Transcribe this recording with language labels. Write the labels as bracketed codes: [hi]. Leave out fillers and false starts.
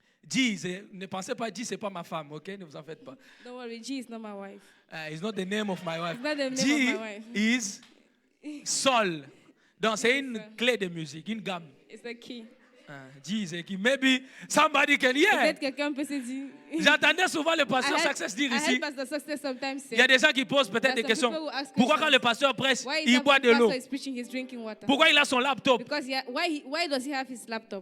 [fr] G, ne pensez pas, G, c'est pas ma femme, ok? Ne vous en faites pas. [en] Don't worry, G is not my wife. It's not the name of my wife. It's not the name G of my wife. is sol. [fr] Donc, c'est une clé de musique, une gamme. [en] It's the key. G is a key. Maybe somebody can hear. [fr] Peut-être quelqu'un peut se dire. J'entendais souvent le pasteur Success dire ici. Il y a des gens qui posent peut-être des questions. Pourquoi quand le pasteur prêche, il boit de l'eau? Pourquoi il a son laptop? [en] Because why does he have his laptop?